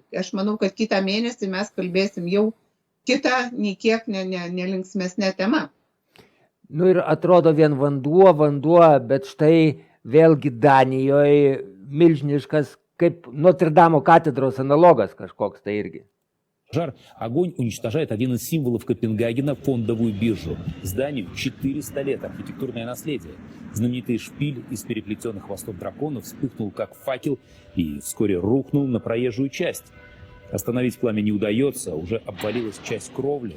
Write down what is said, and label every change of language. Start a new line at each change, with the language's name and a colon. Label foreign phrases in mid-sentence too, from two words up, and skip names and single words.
Lithuanian: Aš manau, kad kitą mėnesį mes kalbėsim jau kita, nei kiek nelinksmesnė tema. Nu ir atrodo vien vanduo, bet štai vėlgi Danijoje milžiniškas, kaip Notre Dame katedros analogas kažkoks tai irgi.
Russian: Пожар. Огонь уничтожает один из символов Копенгагена – фондовую биржу. Зданию 400 лет, архитектурное наследие. Знаменитый шпиль из переплетенных хвостов драконов вспыхнул как факел и вскоре рухнул на проезжую часть. Остановить пламя не удается, уже обвалилась часть кровли.